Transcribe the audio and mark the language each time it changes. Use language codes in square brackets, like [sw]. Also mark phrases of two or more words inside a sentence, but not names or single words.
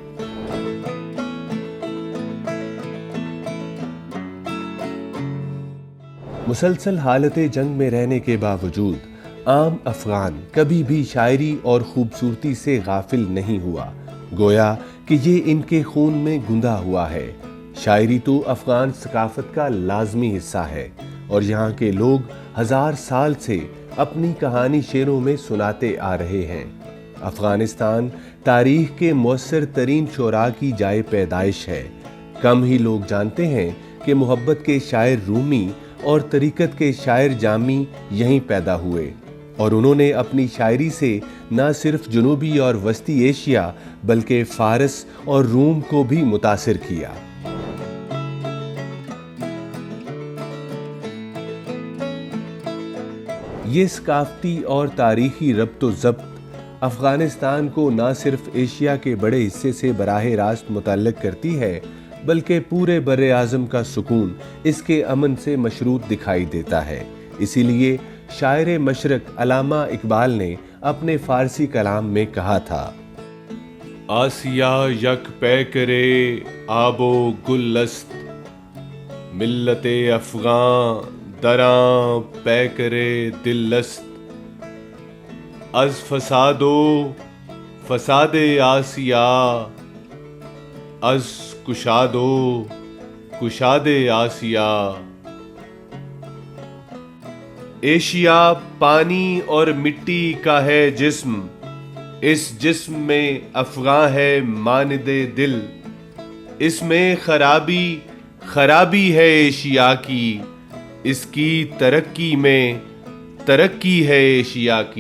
[ur] مسلسل حالت جنگ میں رہنے کے باوجود عام افغان کبھی بھی شاعری اور خوبصورتی سے غافل نہیں ہوا، گویا کہ یہ ان کے خون میں گندھا ہوا ہے. شاعری تو افغان ثقافت کا لازمی حصہ ہے، اور یہاں کے لوگ 1000 سال سے اپنی کہانی شعروں میں سناتے آ رہے ہیں. अफ़गानिस्तान تاریخ کے مؤثر ترین شعراء کی جائے پیدائش ہے۔ کم ہی لوگ جانتے ہیں کہ محبت کے شاعر رومی اور طریقت کے شاعر جامی یہیں پیدا ہوئے، اور انہوں نے اپنی شاعری سے نہ صرف جنوبی اور وسطی ایشیا بلکہ فارس اور روم کو بھی متاثر کیا۔ یہ ثقافتی اور تاریخی ربط و ضبط افغانستان کو نہ صرف ایشیا کے بڑے حصے سے براہ راست متعلق کرتی ہے بلکہ پورے بر اعظم کا سکون اس کے امن سے مشروط دکھائی دیتا ہے۔ اسی لیے شاعر مشرق علامہ اقبال نے اپنے فارسی کلام میں کہا تھا: [fa] آسیا یک پیکرے آب و گل است، ملت افغان دراں پیکرے دل است، از فساد آسیا، از کشاد آسیا۔ [ur] ایشیا پانی اور مٹی کا ہے جسم، اس جسم میں افغان ہے ماند دل، اس میں خرابی ہے ایشیا کی، اس کی ترقی میں ترقی ہے ایشیا کی۔